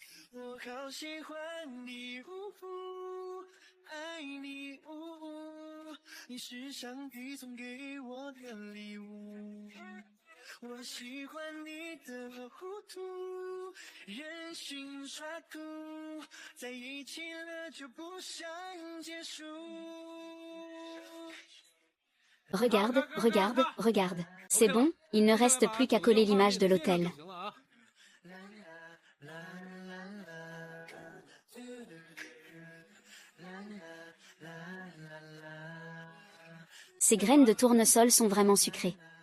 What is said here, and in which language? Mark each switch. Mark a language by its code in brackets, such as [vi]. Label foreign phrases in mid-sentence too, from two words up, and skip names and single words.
[zh] 我好喜欢你，爱你，你是上帝送给我的礼物。我喜欢你的糊涂，任性耍酷，在一起了就不想结束。 [fr] Regarde, regarde, regarde. C'est bon, il ne reste plus qu'à coller l'image de l'hôtel. Ces graines de tournesol sont vraiment sucrées.